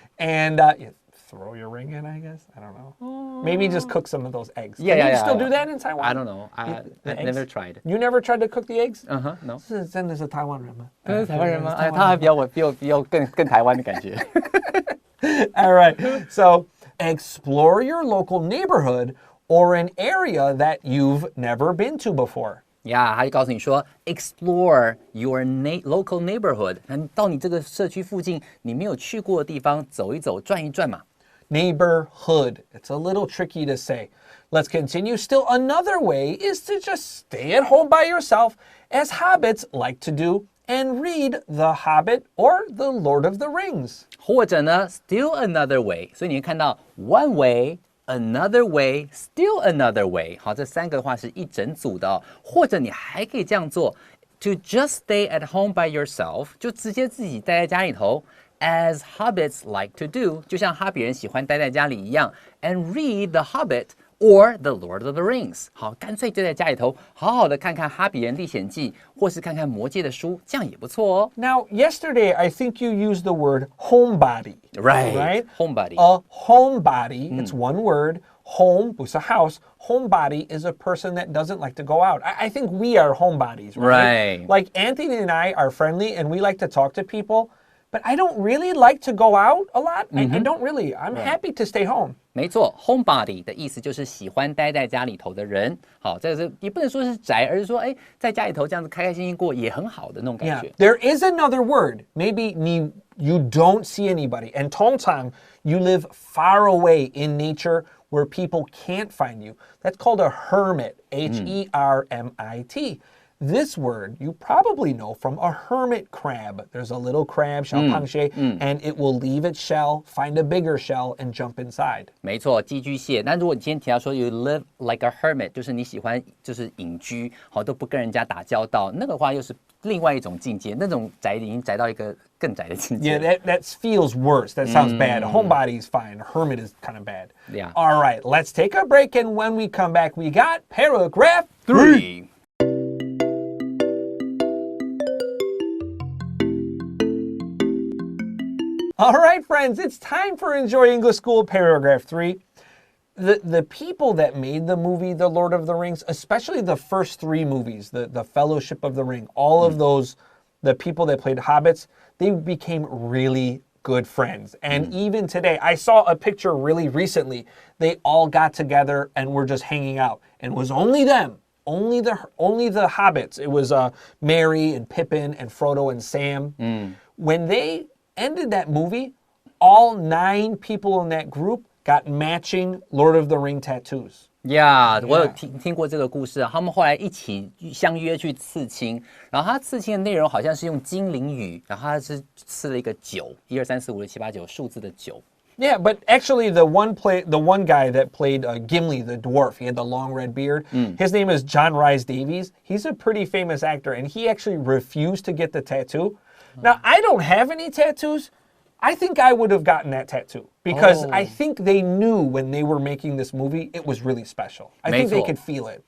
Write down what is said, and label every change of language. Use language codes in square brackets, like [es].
[en] And throw your ring in, I guess. I don't know. Maybe just cook some of those eggs. Can you still do that in Taiwan? I don't know. I've never tried. You never tried to cook the eggs? No. [zh] 是真的是台湾人吗？台湾人吗？哎，他还比我更台湾的感觉。 [en] All right. So explore your local neighborhood or an area that you've never been to before. [zh] 他就告诉你说 [en] explore your local neighborhood， [zh] 到你这个社区附近你没有去过的地方走一走转一转嘛。 [en] Neighborhood. It's a little tricky to say. Let's continue. Still another way is to just stay at home by yourself, as hobbits like to do, and read The Hobbit or The Lord of the Rings. [zh] 或者呢 [en] still another way， [zh] 所以你会看到 [en] one way。Another way, still another way. [zh] 好，这三个的话是一整组的哦。或者你还可以这样做 [en] to just stay at home by yourself， [zh] 就直接自己待在家里头 [en] as hobbits like to do， [zh] 就像哈比人喜欢待在家里一样 [en] and read The Hobbit or The Lord of the Rings。 [zh] 好，干脆就在家里头好好的看看哈比人历险记，或是看看魔戒的书，这样也不错哦。 [en] Now, yesterday, I think you used the word homebody. Right? Homebody. A homebody, it's one word. Home, [zh] 不是 [en] house. Homebody is a person that doesn't like to go out. I think we are homebodies, right? Right. Like Anthony and I are friendly and we like to talk to people, but I don't really like to go out a lot. I don't really. I'm happy to stay home. [zh] 没错 ，homebody 的意思就是喜欢待在家里头的人。好，这个是也不能说是宅，而是说，哎，在家里头这样子开开心心过也很好的那种感觉。 [en] There is another word. Maybe you don't see anybody. And [ko] 통상, [en] you live far away in nature where people can't find you. That's called a hermit. H-E-R-M-I-T. This word you probably know from a hermit crab. There's a little crab, 小螃蟹, and it will leave its shell, find a bigger shell, and jump inside. [zh] 没错，寄居蟹。那如果你今天提到说 [en] you live like a hermit， [zh] 就是你喜欢就是隐居，好都不跟人家打交道，那个话又是另外一种境界，那种宅已经宅到一个更宅的境界。 [en] Yeah, that feels worse. That sounds bad. A homebody is fine. A hermit is kind of bad. Yeah. All right, let's take a break, and when we come back, we got paragraph 3. All right, friends, it's time for Enjoy English School, paragraph 3. The people that made the movie The Lord of the Rings, especially the first 3 movies, the Fellowship of the Ring, all of those, the people that played hobbits, they became really good friends. And even today, I saw a picture really recently. They all got together and were just hanging out. And it was only them. Only the hobbits. It was Merry and Pippin and Frodo and Sam. When they ended that movie, all 9 people in that group got matching Lord of the Ring tattoos. [zh] Yeah, 我有听过这个故事啊。他们后来一起相约去刺青，然后他刺青的内容好像是用精灵语，然后他是刺了一个9，1、2、3、4、5、6、7、8、9数字的9。 [en] Yeah, but actually the one guy that played Gimli the dwarf, he had the long red beard. His name is John Rhys Davies. He's a pretty famous actor, and he actually refused to get the tattoo. Now, I don't have any tattoos. I think I would have gotten that tattoo because I think they knew when they were making this movie, it was really special. I think they could feel it.